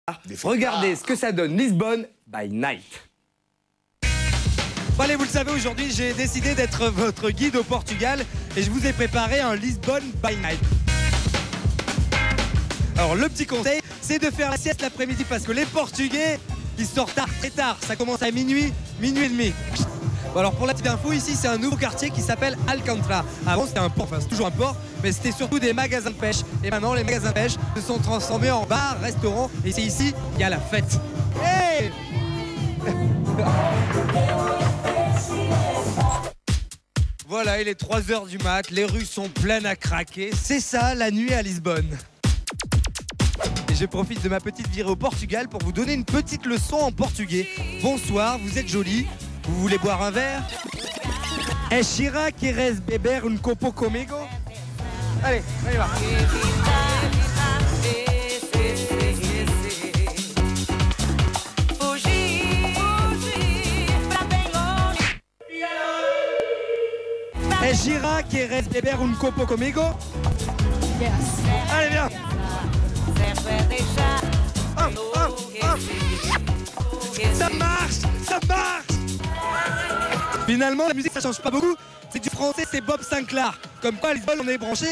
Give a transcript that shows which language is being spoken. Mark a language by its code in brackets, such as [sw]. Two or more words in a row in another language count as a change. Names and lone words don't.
[fr] Regardez ce que ça donne Lisbonne [en] by night. [fr] Bon allez, vous le savez, aujourd'hui j'ai décidé d'être votre guide au Portugal et je vous ai préparé un Lisbonne [en] by night. [fr] Alors le petit conseil, c'est de faire la sieste l'après-midi parce que les Portugais, ils sortent très tard. Ça commence à minuit, minuit et demi. Bon alors pour la petite info, ici c'est un nouveau quartier qui s'appelle Alcântara. Avant c'était un port, enfin c'est toujours un port, mais c'était surtout des magasins de pêche. Et maintenant les magasins de pêche se sont transformés en bars, restaurants. Et c'est ici, il y a la fête. Hey Voilà, il est 3h du mat, les rues sont pleines à craquer. C'est ça la nuit à Lisbonne. Et je profite de ma petite virée au Portugal pour vous donner une petite leçon en portugais. Bonsoir, vous êtes jolie. Vous voulez boire un verre? [pt] É Shira queres beber un copo comigo? [fr] Allez, on y va. [pt] É Shira queres beber un copo comigo? [fr] Yes. Allez, viens. Ça marche, ça marche. Finalement, la musique, ça change pas beaucoup. C'est du français, c'est Bob Sinclair. Comme quoi, à Lisbonne, on est branché.